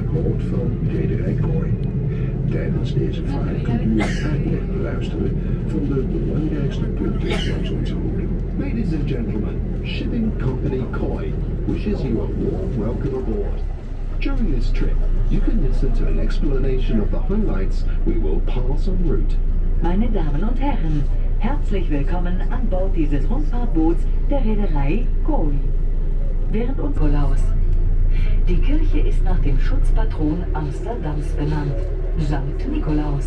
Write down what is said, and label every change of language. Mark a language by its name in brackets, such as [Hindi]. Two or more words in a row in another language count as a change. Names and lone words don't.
[Dutch] aanbod van rederij Kooi. Tijdens deze vaart kunt u een uitleg beluisteren van de belangrijkste punten langs onze route. [English] Ladies and gentlemen, shipping company Koi wishes you a warm welcome aboard. During this trip, you can listen to an explanation of the highlights we will pass en route. [German] Meine Damen und Herren, herzlich willkommen an Bord dieses Rundfahrtboots der Reederei Koi. Während uns Nikolaus. Die Kirche ist nach dem Schutzpatron Amsterdams benannt, Sankt Nikolaus.